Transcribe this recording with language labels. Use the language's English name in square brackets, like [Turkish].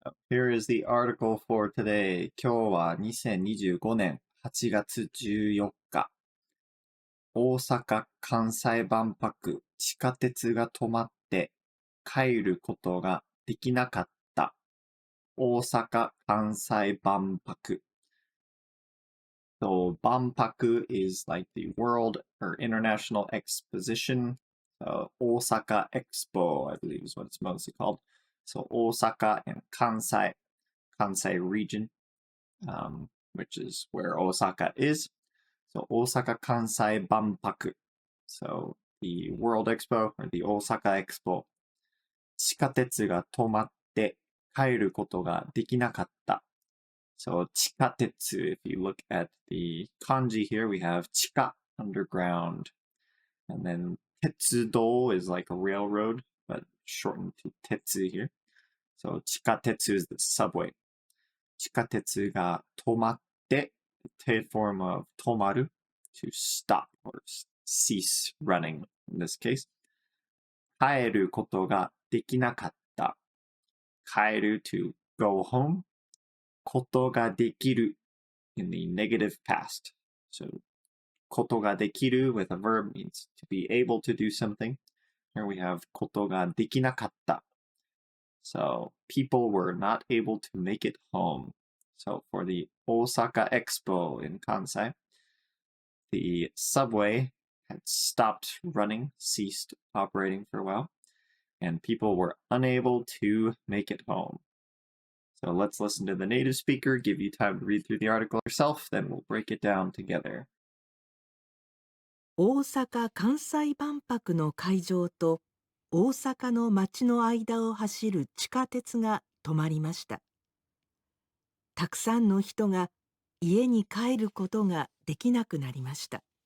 [English] Here is the article for today. [Japanese] 今日は2025年8月14日。大阪・関西万博地下鉄が止まって帰ることができなかった。 [English] 大阪・関西万博。So, 万博 is like the world or international exposition. Osaka Expo, I believe is what it's mostly called. So, Osaka and Kansai region, which is where Osaka is. So, Osaka Kansai Banpaku. So, the World Expo or the Osaka Expo. [Japanese] 地下鉄が止まって帰ることができなかった。 [English] So, 地下鉄, if you look at the kanji here, we have 地下, underground. And then 鉄道 is like a railroad, but shortened to 鉄 here. So, 地下鉄 is the subway. [Japanese] 地下鉄が止まって、 [English] the form of 止まる to stop or cease running in this case. [Japanese] 帰ることができなかった。 [English] 帰る to go home. ことができる in the negative past. So, ことができる with a verb means to be able to do something. Here we have ことができなかった. So, people were not able to make it home. So, for the Osaka Expo in Kansai, the subway had stopped running, ceased operating for a while, and people were unable to make it home. So let's listen to the native speaker, give you time to read through the article yourself, then we'll break it down together. [Japanese] 大阪・関西万博の会場と大阪の街の間を走る地下鉄が止まりました。たくさんの人が家に帰ることができなくなりました。